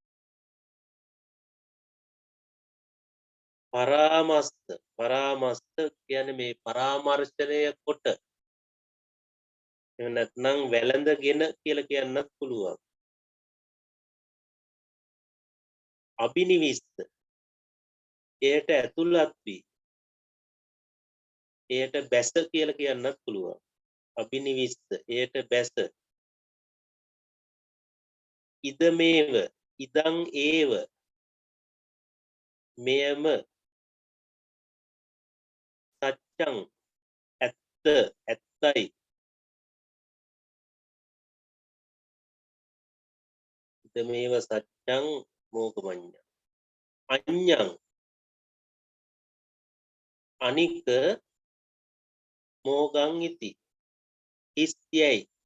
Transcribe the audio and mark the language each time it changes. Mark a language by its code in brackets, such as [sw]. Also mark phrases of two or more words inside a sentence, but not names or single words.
[si] පරාමස්ත කියන්නේ මේ පරාමර්ශනය කොට එහෙම නැත්නම් වැළඳගෙන කියලා කියන්නත් පුළුවන් අබිනිවිස්ත එයට ඇතුළත් වී එයට බැස කියලා කියන්නත් පුළුවන් අබිනිවිස්ත එයට බැස [pi] ඉදමේව ඉදං ඒව මෙයම සත්‍යං ඇත්තයි ඉදමේව සත්‍යං මෝගමඤ්ඤ අඤ්ඤං අනික මෝගං ඉති ඉස්යයි